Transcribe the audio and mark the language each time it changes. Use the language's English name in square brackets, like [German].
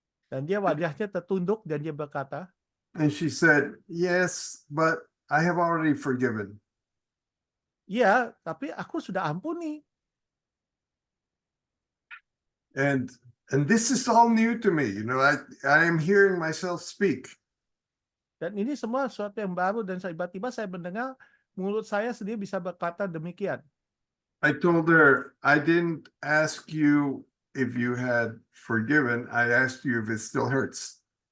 [Indonesian] Dan dia wajahnya tertunduk dan dia berkata, [English] and she said, "Yes, but I have already forgiven." [Indonesian] iya, tapi aku sudah ampuni. [English] And this is all new to me. You know, I am hearing myself speak. [Indonesian] Dan ini semua sesuatu yang baru dan tiba-tiba saya mendengar mulut saya sendiri bisa berkata demikian. [English] I told her, I didn't ask you if you had forgiven. I asked you if it still hurts.